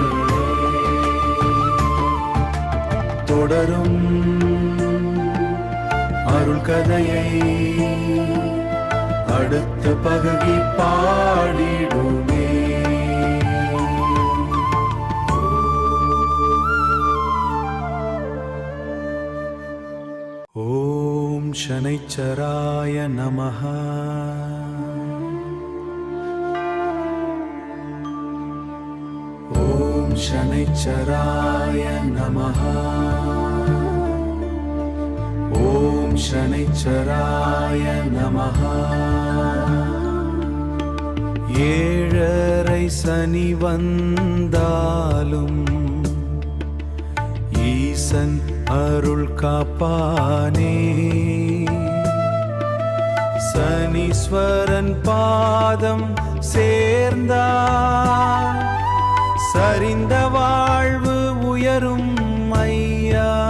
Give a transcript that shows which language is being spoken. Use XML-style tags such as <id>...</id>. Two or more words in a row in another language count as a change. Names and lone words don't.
<ta>தொடரும் அருள் கதையை அடுத்த பகுதி பாடிடுமே.</ta> <sa>ॐ शनैश्चराय नमः. ஓம் शनैश्चराय नमः। ॐ शनैश्चराय नमः।</sa> <ta>ஏழரை சனி வந்தாலும் ஈசன் அருள் காப்பானே. சனீஸ்வரன் பாதம் சேர்ந்தார் சரிந்த வாழ்வு உயரும் ஐயா.</ta>